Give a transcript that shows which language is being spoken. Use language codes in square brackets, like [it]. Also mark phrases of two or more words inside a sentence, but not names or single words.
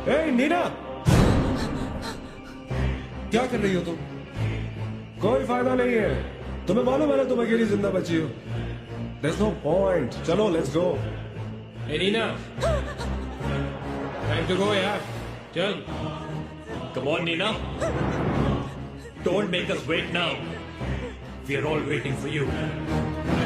[hi] नीना, क्या कर रही हो तुम? कोई फायदा नहीं है, तुम्हें मालूम है ना तुम अकेली जिंदा बची हो। [en] There's no point. चलो let's go. [hi] ए नीना, [en] time to go [hi] यार, चल। [en] Come on, Nina. Don't make us wait now. We are all waiting for you.